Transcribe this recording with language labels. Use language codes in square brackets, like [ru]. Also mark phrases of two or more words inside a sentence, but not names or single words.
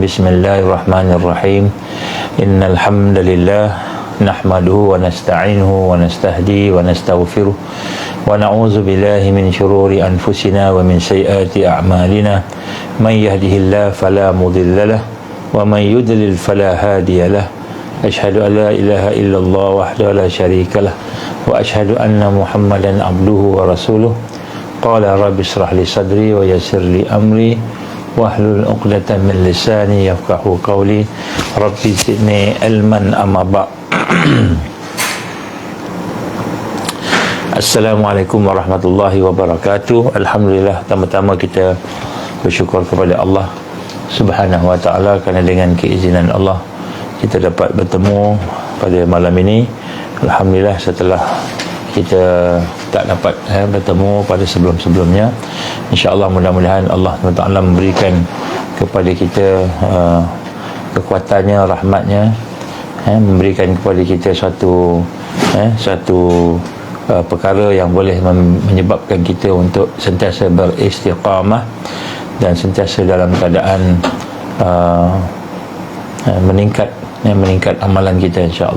[ar] بسم الله الرحمن الرحيم إن الحمد لله نحمده ونستعينه ونستهدي ونستغفره ونعوذ بالله من شرور أنفسنا ومن سيئات أعمالنا. من يهده الله فلا مضل له ومن يضلل فلا هادي له. أشهد أن لا إله إلا الله وحده لا شريك له وأشهد أن محمدا عبده ورسوله. قال رب اشرح لي صدري ويسر لي أمري واحلل عقدة من لساني يفقهوا قولي. رب زدني علما أما بعد السلام عليكم ورحمة الله وبركاته. [ms] Alhamdulillah, pertama-tama kita bersyukur kepada Allah [ar] سبحانه وتعالى [ms] kerana dengan keizinan Allah kita dapat bertemu pada malam ini. Alhamdulillah, setelah kita tak dapat bertemu pada sebelum-sebelumnya. InsyaAllah mudah-mudahan Allah SWT memberikan kepada kita kekuatannya, rahmatnya, memberikan kepada kita satu perkara yang boleh menyebabkan kita untuk sentiasa beristiqamah dan sentiasa dalam keadaan meningkat amalan kita, insyaAllah.